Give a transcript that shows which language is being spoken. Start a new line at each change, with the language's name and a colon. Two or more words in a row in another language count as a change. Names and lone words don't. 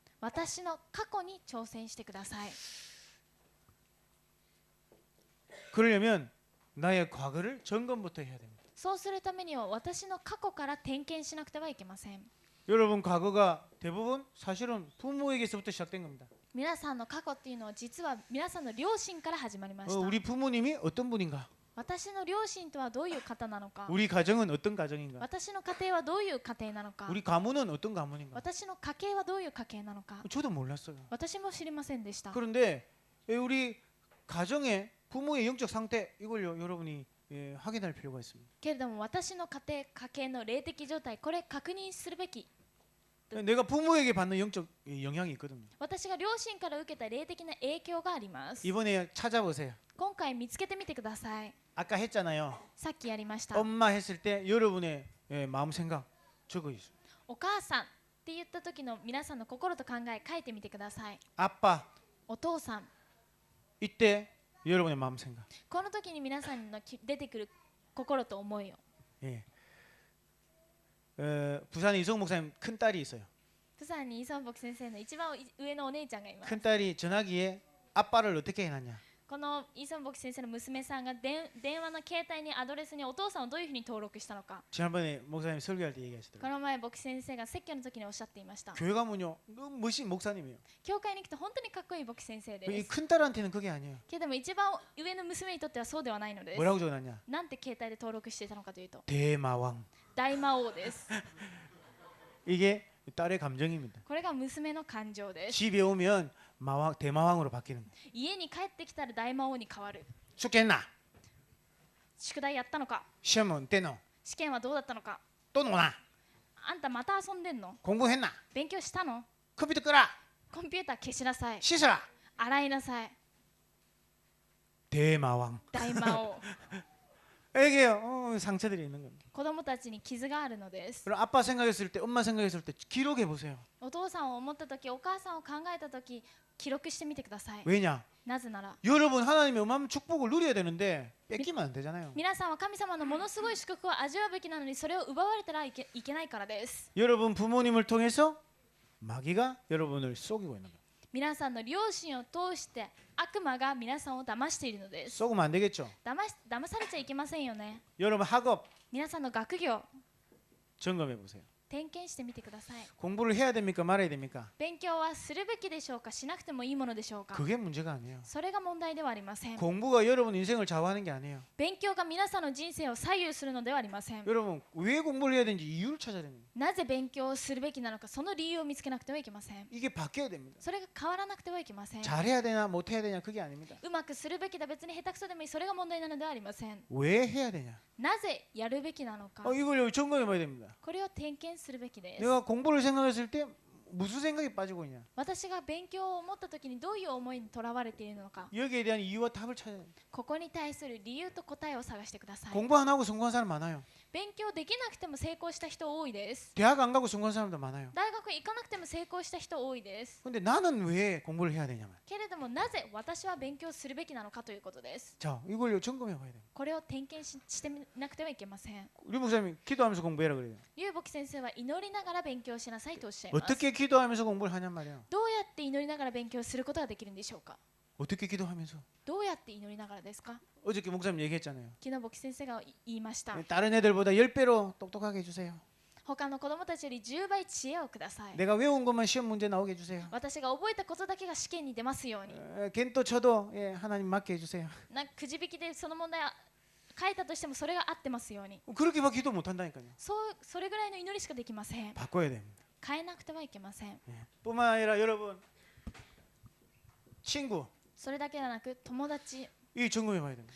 Japanese: 私の過去に挑戦してください。
Korean: 그러려면 나의 과거를 점검부터 해야 됩니다.
Japanese: そうするためには私の過去から点検しなくてはいけません。
Korean: 여러분 과거가 대부분 사실은 부모에게서부터 시작된 겁니다.
Japanese: 皆さんの過去っていうのは実は皆さんの両親から始まりました。
Korean: 우리 부모님이 어떤 분인가?
Japanese: 私の両親とはどういう方なのか、
Korean: 우리 가정은 어떤 가정인가?
Japanese: 私の家庭はどういう家庭なのか、
Korean: 우리 가문은 어떤 가문인가?
Japanese: 私の家系はどういう家系なのか、
Korean: 저도 몰랐어요.
Japanese: 私も知りませんでした。
Korean: 그런데 우리 가정의 부모의 영적 상태 이걸요 여러분이 확인할 필요가 있습니다.
Japanese: けれども私の家庭家系の霊的状態、これ確認するべき。
Korean: 내가 부모에게 받는 영적 영향이 있거든요.
Japanese: 私が両親から受けた霊的な影響があります。
Korean: 이번에 찾아보세요.
Japanese: 今回見つけてみてください。
Korean: 아까 했잖아요.
Japanese: さっきやりました。
Korean: 엄마 했을 때 여러분의 마음 생각 적어 있어요.
Japanese: お母さんって言った時の皆さんの心と考え書いてみてください。
Korean: 아빠
Japanese: お父さん、
Korean: 이때 여러분의 마음 생각.
Japanese: この時に皆さんの出てくる心と思いを。
Korean: 예. 부산에 이성 목사님 큰 딸이 있어요.
Japanese: 釜山にイ・ソンボク先生の一番上のお姉ちゃんがいます。
Korean: 큰 딸이 전화기에 아빠를 어떻게 해놨냐?
Japanese: このイ・ソンボク先生の娘さんが電話の携帯にアドレスにお父さんをどういうふうに登録したのか。
Korean: 지난번에 목사님 설교할 때 얘기하시더라고요.
Japanese: この前牧師先生が説教の時におっしゃっていました。
Korean: 교회 가면요 너무 멋진 목사님이에요.
Japanese: 教会に来て本当にかっこいい牧師先生で
Korean: 이
Japanese: す。
Korean: 큰 딸한테는 그게 아니에요.
Japanese: けども一番上の娘にとってはそうではないのです。
Korean: 뭐라고 적어놨냐?
Japanese: なんて携帯で登録していたのかというと、
Korean: 대마왕.
Japanese: 大魔王です。
Korean: 이게 딸의 감정입니다.
Japanese: これが娘の感情です。
Korean: 집에 오면 마왕 대마왕으로 바뀌는 거예요.
Japanese: 家に帰ってきたら大魔王に変わる。
Korean: 숙제했나?
Japanese: 宿題やったのか、
Korean: 시험은 때노?
Japanese: 試験はどうだったのか、
Korean: 또 노나?
Japanese: あんたまた遊んでんの、
Korean: 공부했나?
Japanese: 勉強したの、
Korean: 컴퓨터 끄라.
Japanese: コンピューター消しなさい、
Korean: 씻어라.
Japanese: 洗いなさい。
Korean: 대마왕.
Japanese: 大魔王。
Korean: 이게 상처들이 있는 겁니다.
Japanese: 子供たちに傷があるのです。
Korean: 그럼 아빠 생각했을 때, 엄마 생각했을 때 기록해 보세요.
Japanese: お父さんを思った時、お母さんを考えた時、記録してみてください。
Korean: 왜냐?
Japanese: なぜなら
Korean: 여러분 하나님의 어마어마한 축복을 누려야 되는데 뺏기면 안 되잖아요.
Japanese: 皆さんは神様のものすごい祝福を味わうべきなのに、それを奪われたらいけないからです。
Korean: 여러분 부모님을 통해서 마귀가 여러분을 속이고 있는 거예요.
Japanese: 皆さんの両親を通して悪魔が皆さんを騙しているのです。
Korean: 속으면 안 되겠죠.
Japanese: 騙されちゃいけませんよね。
Korean: 여러분 학업
Japanese: 皆さんの学業
Korean: 점검해 보세요.
Japanese: 点検してみてください。
Korean: 공부를 해야 됩니까 말아야 됩니까?
Japanese: 勉強はするべきでしょうか、しなくてもいいものでしょうか。
Korean: 그게 문제가 아니에요.
Japanese: それが問題ではありません。
Korean: 공부가 여러분 인생을 좌우하는 게 아니에요.
Japanese: 勉強が皆さんの人生を左右するのではありません。
Korean: 여러분 왜 공부를 해야 되는지 이유를 찾아야 됩니다.
Japanese: なぜ勉強をするべきなのか、その理由を見つけなくてはいけません。
Korean: 이게 바뀌어야 됩니다.
Japanese: それが変わらなくてはいけません。
Korean: 잘해야 되냐 못해야 되냐 그게 아닙니다.
Japanese: うまくするべきだ、別に下手くそでもいい、それが問題なのではありません。
Korean: 왜 해야 되냐?
Japanese: なぜやるべきなのか、
Korean: 이걸 점검해 봐야 됩니다.
Japanese: これを点検するべきです。
Korean: 내가 공부를 생각했을 때 무슨 생각이 빠지고 있냐?
Japanese: 私が勉強を思った時にどういう思いにとらわれているのか、
Korean: 여기에 대한 이유와 답을 찾아야 됩니다.
Japanese: ここに対する理由と答えを探してください。
Korean: 공부 안 하고 성공한 사람 많아요.
Japanese: 勉強できなくても成功した人多いです。
Korean: 대학 안 가고 성공한 사람도 많아요.
Japanese: 大学行かなくても成功した人多いです。
Korean: 근데 나는 왜 공부를 해야 되냐면.
Japanese: けれどもなぜ私は勉強するべきなのかということです。
Korean: 자, 이걸 점검해 봐야 돼요.
Japanese: これを点検してみなくてはいけません。
Korean: 우리 목사님이 기도하면서 공부해라 그래요.
Japanese: 劉牧先生は祈りながら勉強しなさいとおっしゃいます。
Korean: 어떻게 기도하면서 공부를 하냔 말이에요.
Japanese: どうやって祈りながら勉強することができるんでしょうか。
Korean: 어떻게 기도하면서?
Japanese: どうやって祈りながらですか？
Korean: 어저께 목사님 얘기했잖아요.
Japanese: 昨日牧師先生が言いました。
Korean: 다른 애들보다 10배로 똑똑하게 해주세요.
Japanese: 他の子供たちより10倍知恵をください。
Korean: 내가 외운 것만 시험 문제 나오게 해주세요.
Japanese: 私が覚えたことだけが試験に出ますように。
Korean: 겐또 쳐도 예, 하나님 맡게 해주세요.
Japanese: くじ引きでその問題を書いたとしてもそれが合ってますように。
Korean: 그렇게밖에 기도 못한다니까요.
Japanese: それぐらいの祈りしかできません。
Korean: 바꿔야 됩니다.
Japanese: 変えなくてはいけません。
Korean: 예. 뿐만 아니라 여러분 친구
Japanese: それだけではなく友達、
Korean: 이 점검해 봐야 됩니다.